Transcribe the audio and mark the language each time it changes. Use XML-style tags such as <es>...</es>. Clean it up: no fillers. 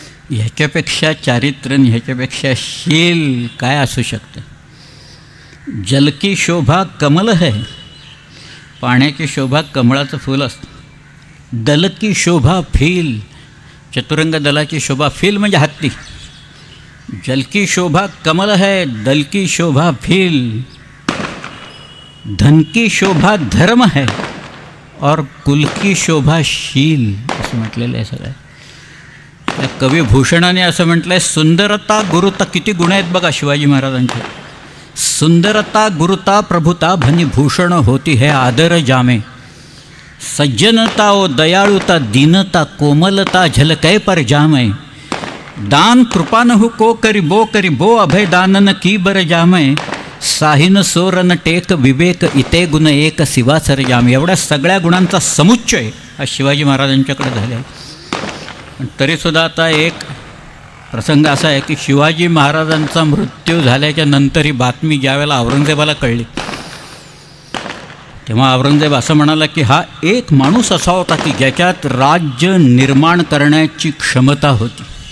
<mr>ह्याच्यापेक्षा चारित्र्य, ह्याच्यापेक्षा शील काय असू शकतं.</mr> <hi>जल की शोभा कमल है,</hi> <mr>पाण्याची शोभा कमळाचं फूल असतं.</mr> <hi>दल की शोभा फील,</hi> <mr>चतुरंग दलाची शोभा, फील म्हणजे हत्ती.</mr> <hi>जल की शोभा कमल है, दल की शोभा फील. धन की शोभा धर्म है और कुल की शोभा शील,</hi> <mr>असं म्हटलेलं आहे सगळं. त्या कवी भूषणाने असं म्हटलं आहे, सुंदरता गुरुता, किती गुण आहेत बघा शिवाजी महाराजांचे.</mr> <hi>सुंदरता गुरुता प्रभुता भनी भूषण होती है आदर जामे. सज्जनता ओ दयाळुता दीनता कोमलता झलकै पर जामे. दान कृपानहु को करी बो अभय दानन की बर जामे. साहिन सोरन टेक विवेक इते गुण एक शिवा सर जामे.</hi> <mr>एवढ्या सगळ्या गुणांचा समुच्चय हा शिवाजी महाराजांच्याकडे झाला आहे. पण तरीसुद्धा आता एक प्रसंग असा आहे की शिवाजी महाराजांचा मृत्यू झाल्याच्या नंतर ही बातमी ज्यावेळेला औरंगजेबाला कळली, तेव्हा औरंगजेब असं म्हणाला की हा एक माणूस असा होता की ज्याच्यात राज्य निर्माण करण्याची क्षमता होती.</mr>